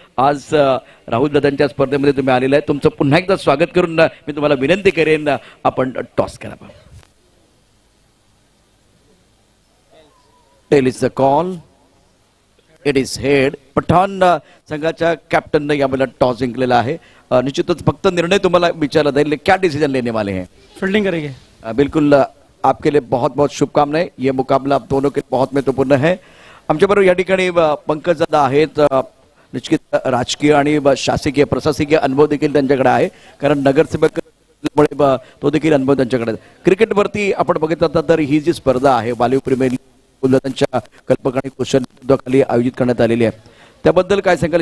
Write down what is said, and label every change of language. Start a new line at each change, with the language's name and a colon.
Marathi: आज राहुल दादांच्या स्पर्धेमध्ये तुम्ही आलेला आहे, तुमचं पुन्हा एकदा स्वागत करून मी तुम्हाला विनंती करेन आपण टॉस करा.
English: Tail is the call, it is head.
Marathi: Pathan संघाच्या कॅप्टनने यावेळेला टॉस जिंकलेला आहे. निश्चितच फक्त निर्णय तुम्हाला विचारला जाईल,
Hindi: क्या डिसीजन लेने वाले हैं? फील्डिंग करेंगे. बिल्कुल, आपके लिए बहुत बहुत शुभकामनाएं. ये मुकाबला आप दोनों के बहुत महत्वपूर्ण है.
Marathi: आमच्याबरोबर या ठिकाणी पंकजदादा आहेत. निश्चित राजकीय आणि शासकीय प्रशासकीय अनुभव देखील त्यांच्याकडे आहे, कारण नगरसेवक तो देखील अनुभव त्यांच्याकडे आहे. क्रिकेटवरती आपण बघितलं तर ही जी स्पर्धा आहे वालीव प्रीमियर लीग गुलदादांच्या कल्पना आणि कुशल नेतृत्वाखाली आयोजित करण्यात आलेली आहे. त्याबद्दल काय सांगाल?